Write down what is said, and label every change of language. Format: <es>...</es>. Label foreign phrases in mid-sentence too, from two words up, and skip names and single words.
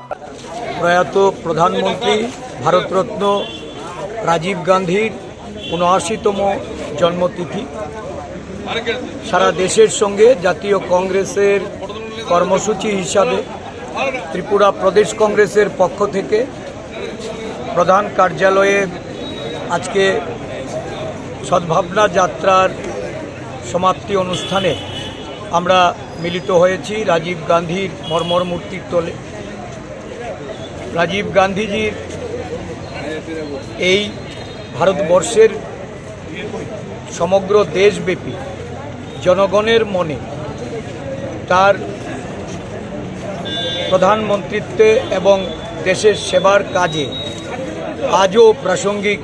<bn>প্রয়াত প্রধানমন্ত্রী ভারতরত্ন রাজীব গান্ধীর ৭৯তম জন্মতিথি সারা দেশের সঙ্গে জাতীয় কংগ্রেসের কর্মসূচি হিসেবে ত্রিপুরা প্রদেশ কংগ্রেসের পক্ষ থেকে প্রধান কার্যালয়ে আজ কে সদ্ভাবনা যাত্রার সমাপ্তি অনুষ্ঠানে আমরা মিলিত হয়েছি রাজীব গান্ধীর মর্মর মূর্তির তলে। राजीव गांधीजीर এই ভারতবর্ষের সমগ্র দেশব্যাপী জনগণের মনে তার প্রধানমন্ত্রীত্বে এবং দেশের সেবার কাজে আজও প্রাসঙ্গিক।</bn>